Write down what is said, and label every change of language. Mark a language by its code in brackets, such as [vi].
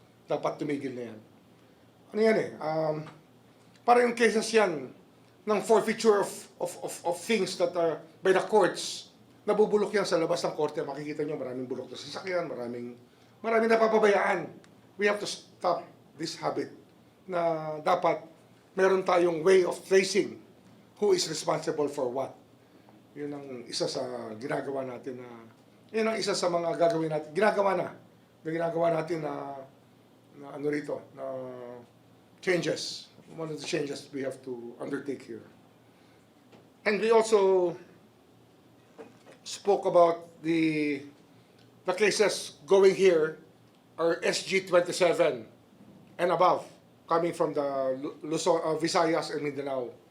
[tl] Dapat tumigil na yan. Ano yan eh? Para yung cases yan ng [en] forfeiture of things that are by the courts, [tl] nabubulok yan sa labas ng korte. Makikita nyo maraming bulok na sasakyan, maraming napapabayaan. [en] We have to stop this habit [tl] na dapat meron tayong [en] way of tracing who is responsible for what. [tl] Yun ang isa sa ginagawa natin na, yun ang isa sa mga gagawin natin, ginagawa natin na ano rito, na changes. [en] One of the changes we have to undertake here. And we also spoke about the cases going here are SG-27 and above, coming from the Visayas and Mindanao.